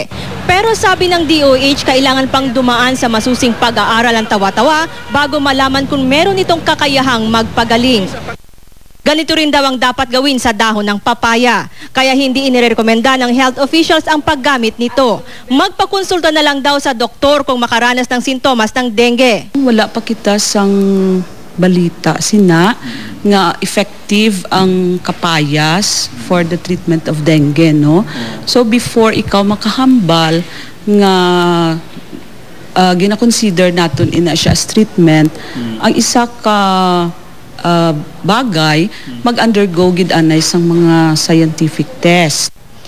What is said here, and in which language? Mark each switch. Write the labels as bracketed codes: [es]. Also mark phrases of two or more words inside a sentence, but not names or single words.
[tl] Pero sabi ng DOH, kailangan pang dumaan sa masusing pag-aaral ang tawa-tawa bago malaman kung meron itong kakayahang magpagaling. Ganito rin daw ang dapat gawin sa dahon ng papaya. Kaya hindi inirekomenda ng health officials ang paggamit nito. Magpakonsulta na lang daw sa doktor kung makaranas ng sintomas ng dengue. [hil] Wala pa kita sang balita sina nga effective ang kapayas [en] for the treatment of dengue, [hil] no? So before ikaw makahambal nga gina-consider naton ina siya as treatment, ang isa ka bagay, mag-undergo gid anay sang mga [en] scientific test.